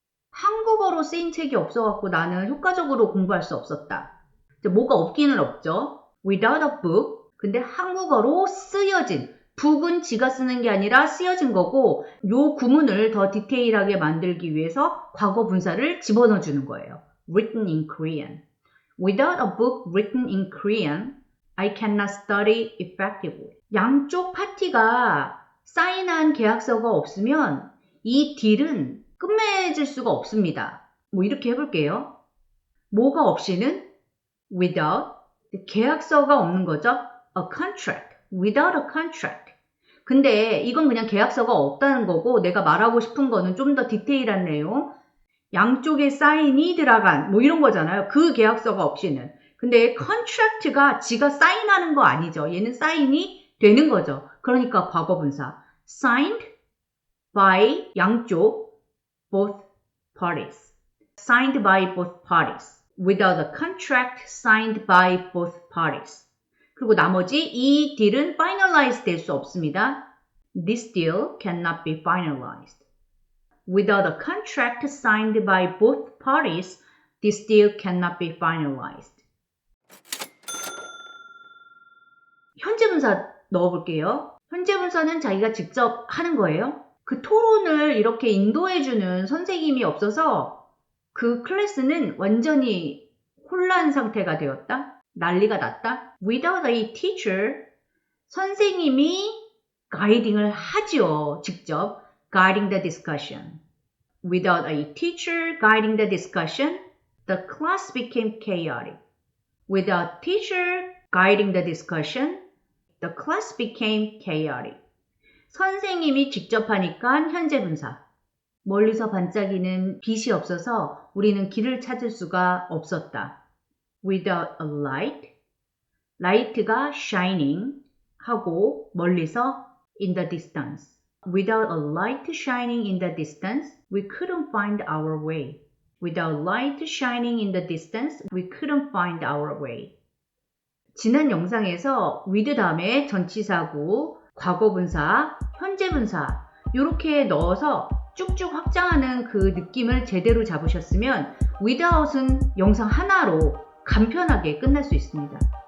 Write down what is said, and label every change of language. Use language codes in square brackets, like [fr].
[ko] 한국어로 쓰인 책이 없어갖고 나는 효과적으로 공부할 수 없었다. 뭐가 없기는 없죠. [en] Without a book. [ko] 근데 한국어로 쓰여진. book은 지가 쓰는 게 아니라 쓰여진 거고 요 구문을 더 디테일하게 만들기 위해서 과거 분사를 집어넣어 주는 거예요. [en] Written in Korean. Without a book written in Korean, I cannot study effectively. [ko] 양쪽 파티가 사인한 계약서가 없으면 이 딜은 끝맺을 수가 없습니다. 뭐 이렇게 해볼게요. 뭐가 없이는 without, 계약서가 없는 거죠. [en] A contract, without a contract. [ko] 근데 이건 그냥 계약서가 없다는 거고 내가 말하고 싶은 거는 좀 더 디테일한 내용. 양쪽에 사인이 들어간 뭐 이런 거잖아요. 그 계약서가 없이는. 근데 contract가 지가 사인하는 거 아니죠. 얘는 사인이 되는 거죠. 그러니까 과거분사. [en] signed by [ko] 양쪽 [en] both parties. signed by both parties. Without a contract signed by both parties. [ko] 그리고 나머지 이 딜은 finalize 될 수 없습니다. [en] This deal cannot be finalized. Without a contract signed by both parties, this deal cannot be finalized. [ko] 현재분사 넣어볼게요. 현재분사는 자기가 직접 하는 거예요. 그 토론을 이렇게 인도해주는 선생님이 없어서 그 클래스는 완전히 혼란 상태가 되었다. 난리가 났다. [en] Without a teacher, [ko] 선생님이 guiding을 하지요. 직접 [en] guiding the discussion. Without a teacher guiding the discussion, the class became chaotic. Without teacher guiding the discussion, the class became chaotic. [ko] 선생님이 직접 하니까 현재 분사. 멀리서 반짝이는 빛이 없어서 우리는 길을 찾을 수가 없었다. [en] Without a light, light가 shining [ko] 하고 멀리서 [en] in the distance. Without a light shining in the distance, we couldn't find our way. Without light shining in the distance, we couldn't find our way. [ko] 지난 영상에서 with 다음에 전치사구, 과거분사, 현재분사 이렇게 넣어서 쭉쭉 확장하는 그 느낌을 제대로 잡으셨으면 without은 영상 하나로 간편하게 끝날 수 있습니다.